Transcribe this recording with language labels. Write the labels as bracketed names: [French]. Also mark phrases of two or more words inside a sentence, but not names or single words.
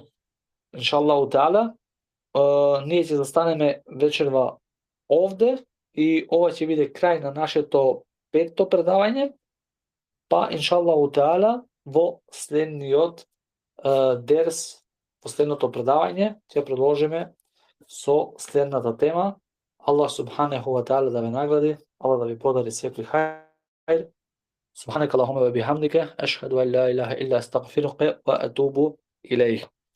[Arabic] إن شاء الله تعالى, [Macedonian] ние ќе застанеме вечерва овде и ова ќе биде крај на нашето 5-то предавање, па [Arabic] إن شاء الله تعالى [Macedonian] во следниот дерс, во следното предавање ќе продолжиме со следната тема. [Arabic] الله سبحانه وتعالى [Macedonian] да ве награди, Аллах да ви подари секој хајр. [Arabic] سبحانك اللهم وبحمدك أشهد أن لا إله إلا أستغفرك وأتوب إليك.